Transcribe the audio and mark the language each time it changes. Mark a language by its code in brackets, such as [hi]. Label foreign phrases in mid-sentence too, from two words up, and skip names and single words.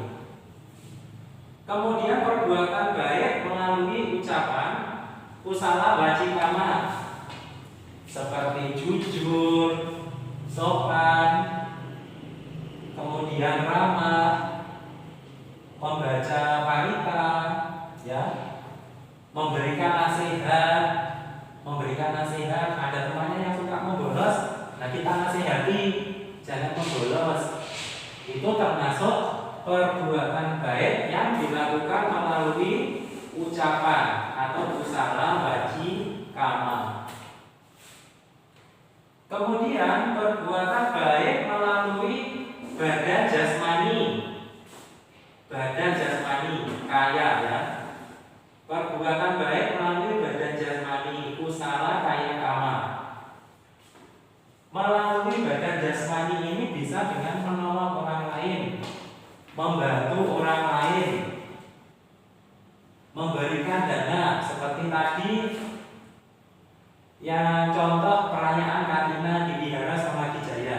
[id] Kemudian perbuatan baik melalui ucapan [pi] kusala wajikama, [id] seperti jujur, sopan, kemudian ramah, membaca parita, ya, memberikan nasihat. Memberikan nasihat, ada temannya yang suka membolos, nah kita nasihati, jangan membolos. Itu termasuk perbuatan baik yang dilakukan melalui ucapan atau [pi] kusala waji kama. [id] Kemudian perbuatan baik melalui badan jasmani. Badan jasmani kaya, ya. Perbuatan baik melalui badan jasmani [pi] kusala kaya kama. [id] Melalui badan jasmani ini bisa dengan menolong orang lain, membantu orang lain, memberikan dana, seperti tadi yang contoh perayaan Katina di Wihara Samadhijaya.